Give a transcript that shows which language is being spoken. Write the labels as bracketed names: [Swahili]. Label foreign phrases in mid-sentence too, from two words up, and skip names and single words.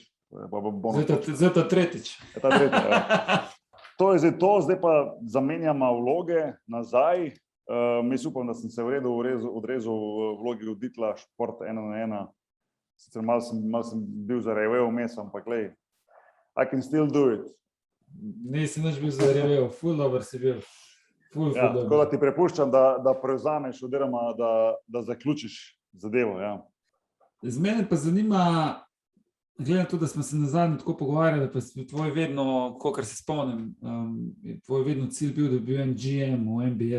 [Slovenian] Zdaj ta tretjič. To je zdaj to, zdaj pa zamenjamo vloge nazaj. Jaz upam, da sem se v redu odrezal v vlogi voditelja Šport 1 na 1. Sicer malo sem bil zarevel vmes, ampak glej, [English] I can still do it. [Slovenian] Nisi nič bil zarevel, ful dober si bil. Tako da ti prepuščam, da prevzameš oziroma da zaključiš zadevo. Ja. Z mene pa zanima, Glede na to, da smo se nazadnje tako pogovarjali, pa je tvoj vedno, kolikor se spomnim, je tvoj vedno cilj bil, da bi bil en GM v NBA.